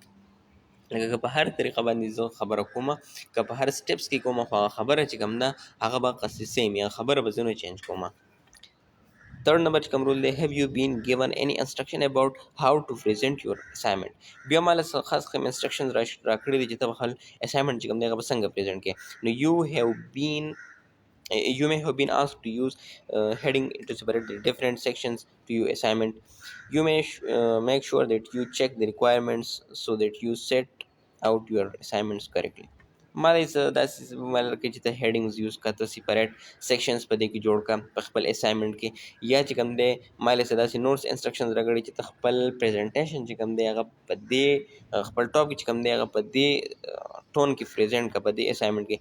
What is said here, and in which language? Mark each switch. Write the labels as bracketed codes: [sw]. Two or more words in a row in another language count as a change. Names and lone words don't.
[ps] لکه که په هر طریقه باندې زه خبره کومه، که په هر سټیپس کې کومه، خو هغه خبره چې کوم ده هغه به قصدي سیم وي، هغه خبره به زه نه چینج کومه. [en] Third number [ps] چې کوم رول دی، [en] have you been given any instruction about how to present your assignment. [ps] بیا ماله خاص کوم انسټرکشنز راکړي دي چې ته به خپل اسایمنټ چې کوم دی هغه به څنګه پریزنټ کړې. [en] نو you may have been asked to use heading to separate the different sections to your assignment. You may make sure that you check the requirements so that you set out your assignments correctly. [ps] مالی داسې مالی کې چې ته [en] headings use [ps] کړه، ته [en] separate sections [ps] په دې کې جوړ کړه په خپل اسایمنټ کې، یا چې کوم دی مالی څه داسې [en] notes instructions [ps] راکړي چې ته خپل پریزنټیشن چې کوم دی هغه په دې خپل ټاپک چې کوم دی هغه په دې ټون کې پریزنټ کړه په دې اسایمنټ کې.